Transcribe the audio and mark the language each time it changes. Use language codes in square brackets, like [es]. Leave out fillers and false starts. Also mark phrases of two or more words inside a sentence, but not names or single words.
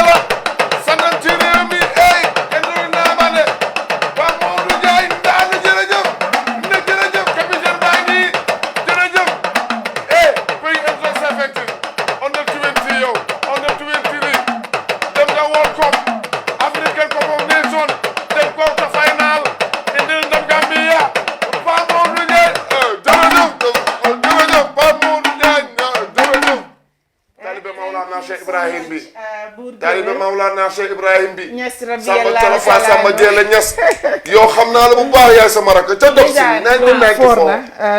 [wo] la sanam ci réew mi kenn du naa ba ne Pa Modou Diagne daal jërëjëf ne jërëjëf capitaine baa ngi jërëjëf pays [en] interest affected under 20 [wo] yow [en] under 23 [wo] dem nga World Cup African Cup of Nations dem [en] quarter final [wo] indil ndam Gambia Pa Modou Diagne jërëjëf Pa Modou Diagne jërëjëf taalibe Mawlana Cheikh Ibrahim bi taalibe Mawlana Cheikh Ibrahim bi Samba Talafa Samba Jeela Ñas yow xam naa la bu baax yaay sama rakk ca dox si 1994